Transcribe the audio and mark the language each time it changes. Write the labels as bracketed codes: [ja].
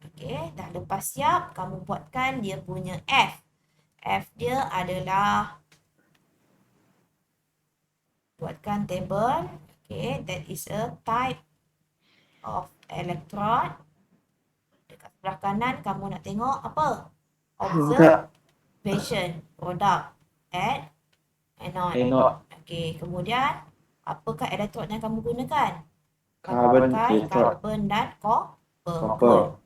[ms] Okay, dah lepas siap, kamu buatkan dia punya F. F dia adalah buatkan table. [en] Okay, that is a type of electrode. [ms] Dekat sebelah kanan kamu nak tengok apa? [en] Observation product at anode. [ms] Okay, kemudian apakah elektrod yang kamu gunakan? [en] Carbon [ms] Pakai [en] electrode. [ms] karbon dan copper. [en] Copper.